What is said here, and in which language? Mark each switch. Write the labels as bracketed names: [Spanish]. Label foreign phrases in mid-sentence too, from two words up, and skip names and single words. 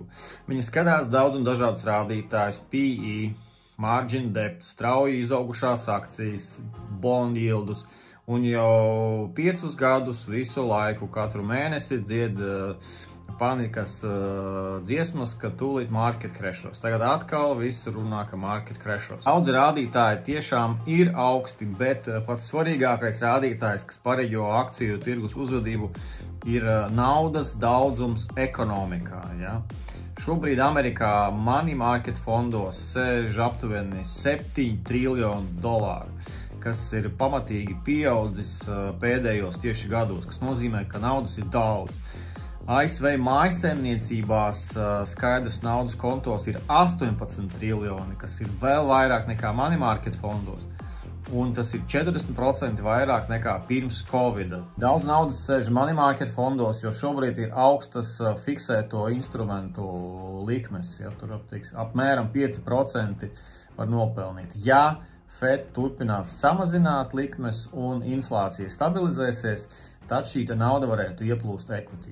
[Latvian] Viņi skatās daudz un dažādus rādītājus, PE, [English] margin debt, [Latvian] strauji izaugušās akcijas, [English] bond yieldus, [Latvian] un jau 5 gadus visu laiku, katru mēnesi dzied panikas dziesmas, ka tūlīt [English] market crashos. [Latvian] Tagad atkal viss runā, ka [English] market crashos. [Latvian] Daudzi rādītāji tiešām ir augsti, bet pats svarīgākais rādītājs, kas pareģo akciju tirgus uzvedību, ir naudas daudzums ekonomikā. Ja? Šobrīd Amerikā [English] money market [Latvian] fondos sēž aptuveni $7 triljoni, kas ir pamatīgi pieaudzis pēdējos tieši gados, kas nozīmē, ka naudas ir daudz. ASV mājsaimniecībās skaidrs naudas kontos ir 18 triljoni, kas ir vēl vairāk nekā [English] money market [Latvian] fondos. Un tas ir 40% vairāk nekā pirms Covid. Daudz naudas sēž [English] money market [Latvian] fondos, jo šobrīd ir augstas fiksēto instrumentu likmes. Ja, tur apmēram 5% var nopelnīt. Ja Fed turpinās samazināt likmes un inflācija stabilizēsies, tad šī nauda varētu ieplūst equity.